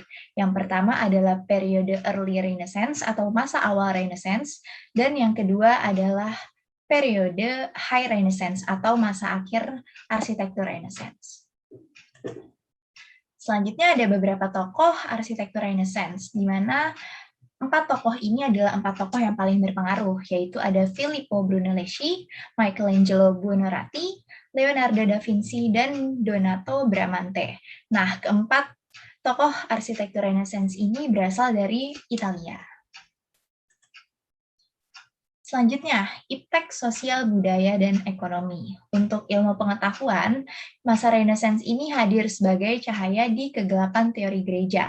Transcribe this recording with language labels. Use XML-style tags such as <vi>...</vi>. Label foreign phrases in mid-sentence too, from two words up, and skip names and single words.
<id>Yang pertama adalah periode</id> <en>Early Renaissance</en> <id>atau masa awal Renaissance, dan yang kedua adalah periode</id> <en>High Renaissance</en> <id>atau masa akhir arsitektur Renaissance. Selanjutnya ada beberapa tokoh arsitektur Renaissance, di mana empat tokoh ini adalah empat tokoh yang paling berpengaruh, yaitu ada Filippo Brunelleschi, Michelangelo Buonarroti, Leonardo da Vinci, dan Donato Bramante. Nah, keempat tokoh arsitektur Renaissance ini berasal dari Italia. Selanjutnya, iptek sosial budaya dan ekonomi. Untuk ilmu pengetahuan, masa Renaissance ini hadir sebagai cahaya di kegelapan teori gereja.</id>